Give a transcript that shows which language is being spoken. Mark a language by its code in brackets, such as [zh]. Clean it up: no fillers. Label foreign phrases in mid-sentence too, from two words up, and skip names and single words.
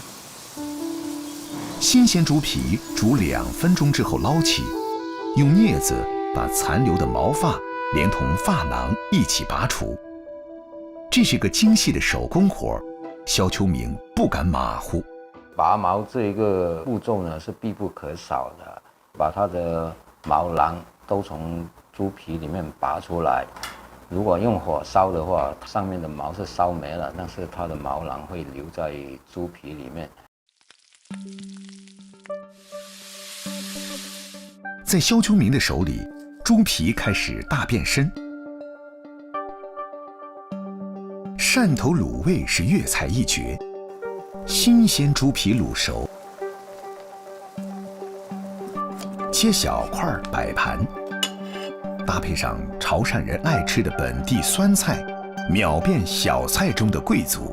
[zh] 新鮮豬皮煮2分鐘之後撈起，用鑷子把殘留的毛髮連同髮囊一起拔除。這是個精細的手工活，肖秋明不敢馬虎。拔毛這一個步驟呢是必不可少的，把它的毛囊都從豬皮裡面拔出來。如果用火燒的話，上面的毛是燒沒了，但是它的毛囊會留在豬皮裡面。在肖秋明的手裡，豬皮開始大變身。汕頭滷味是粵菜一絕，新鮮豬皮滷熟，切小塊擺盤，搭配上潮汕人愛吃的本地酸菜，秒變小菜中的貴族。